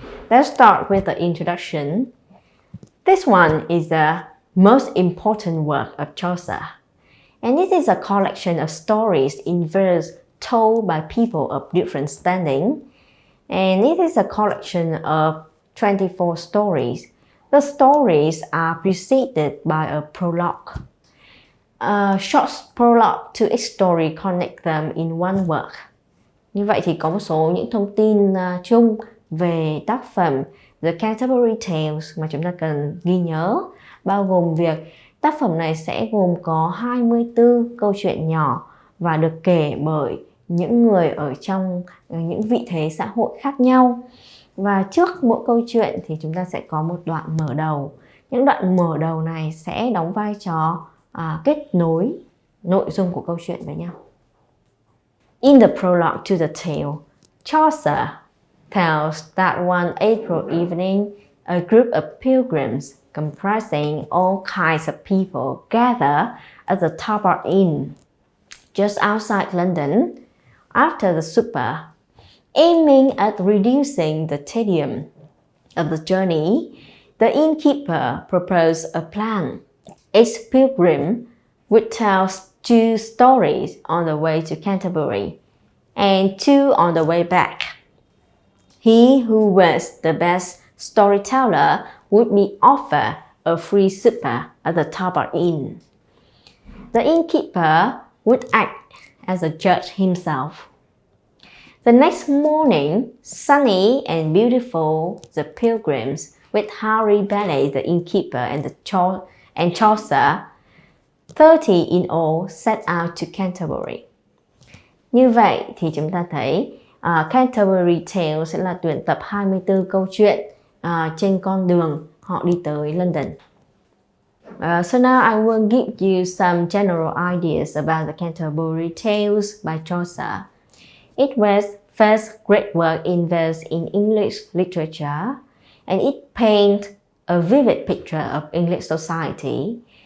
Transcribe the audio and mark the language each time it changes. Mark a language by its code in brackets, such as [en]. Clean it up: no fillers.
[en] Let's start with the introduction. This one is the most important work of Chaucer, and it is a collection of stories in verse told by people of different standing, and it is a collection of 24 stories. The stories are preceded by a prologue. A short prologue to each story connect them in one work. [vi] Như vậy thì có một số những thông tin chung về tác phẩm The Canterbury Tales mà chúng ta cần ghi nhớ, bao gồm việc tác phẩm này sẽ gồm có 24 câu chuyện nhỏ và được kể bởi những người ở trong những vị thế xã hội khác nhau. Và trước mỗi câu chuyện thì chúng ta sẽ có một đoạn mở đầu. Những đoạn mở đầu này sẽ đóng vai trò kết nối nội dung của câu chuyện với nhau. [en] In the prologue to the tale, Chaucer tells that one April evening, a group of pilgrims comprising all kinds of people gather at the Tabard Inn, just outside London, after the supper, aiming at reducing the tedium of the journey. The innkeeper proposed a plan. Each pilgrim would tell 2 stories on the way to Canterbury and 2 on the way back. He who was the best storyteller would be offered a free supper at the Tabard Inn. The innkeeper would act as a judge himself. The next morning, sunny and beautiful, the pilgrims, with Harry Bailey, the innkeeper, and Chaucer, 30 in all, set out to Canterbury. [vi] Như vậy thì chúng ta thấy Canterbury Tales sẽ là tuyển tập 24 câu chuyện trên con đường họ đi tới London. [en] So now I will give you some general ideas about the Canterbury Tales by Chaucer. It was first great work in verse in English literature, and it paints a vivid picture of English society.